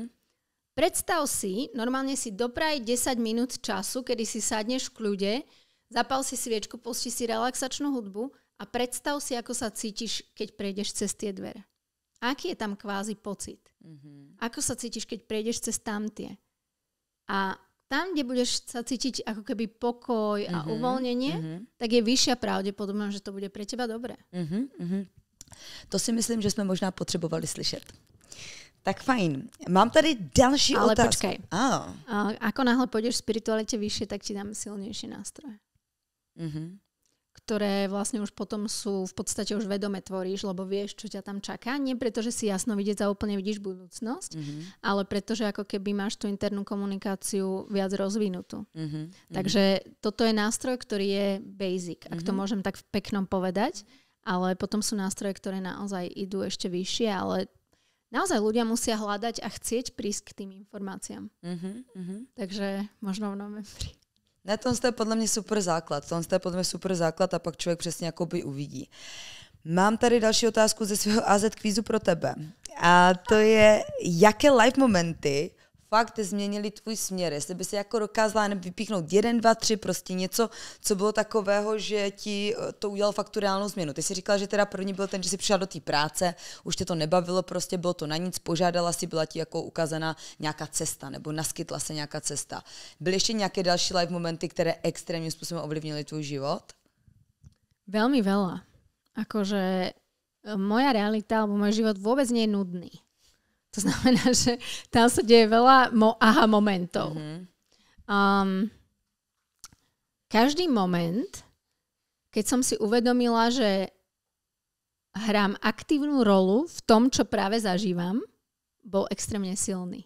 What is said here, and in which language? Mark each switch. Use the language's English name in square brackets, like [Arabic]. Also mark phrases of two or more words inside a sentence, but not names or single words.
[Slovak] Predstav si, normálne si dopraj 10 minút času, kedy si sadneš v kľude, zapal si sviečku, pusti si relaxačnú hudbu a predstav si, ako sa cítiš, keď prejdeš cez tie dvere. Aký je tam kvázi pocit? Ako sa cítiš, keď prejdeš cez tamtie? A tam, kde budeš sa cítiť ako keby pokoj a uvoľnenie, tak je vyššia pravdepodobnosť, že to bude pre teba dobré. [Czech] To si myslím, že jsme možná potřebovali slyšet. Tak fajn. Mám tady další otázku. [Slovak] Ale počkaj. Ako náhle pôjdeš v spiritualite vyššie, tak ti dám silnejšie nástroje. Ktoré vlastne už potom sú v podstate už vedome tvoríš, lebo vieš, čo ťa tam čaká. Nie preto, že si jasno vidieť a úplne vidíš budúcnosť, ale preto, že ako keby máš tú internú komunikáciu viac rozvinutú. Takže toto je nástroj, ktorý je basic, ak to môžem tak v peknom povedať, ale potom sú nástroje, ktoré naozaj idú ešte vyššie, ale naozaj ľudia musia hľadať a chcieť prísť k tým informáciám. Takže možno v novembri. [Czech] Ne, to je podle mě super základ. To je podle mě super základ a pak člověk přesně jakoby uvidí. Mám tady další otázku ze svého AZ kvízu pro tebe. A to je, jaké live momenty fakt změnili tvůj směr. Jestli by si jako dokázala vypíchnout 1, 2, 3, prostě něco, co bylo takového, že ti to udělalo fakt tu reálnou změnu. Ty si říkala, že teda první byl ten, že jsi přišla do té práce, už tě to nebavilo, prostě bylo to na nic, požádala si, byla ti jako ukázaná nějaká cesta, nebo naskytla se nějaká cesta. Byly ještě nějaké další live momenty, které extrémním způsobem ovlivnili tvůj život? [Slovak] Veľmi veľa. Akože moja realita alebo môj život vôbec nie je nudný. To znamená, že tam sa deje veľa aha momentov. Každý moment, keď som si uvedomila, že hrám aktívnu rolu v tom, čo práve zažívam, bol extrémne silný.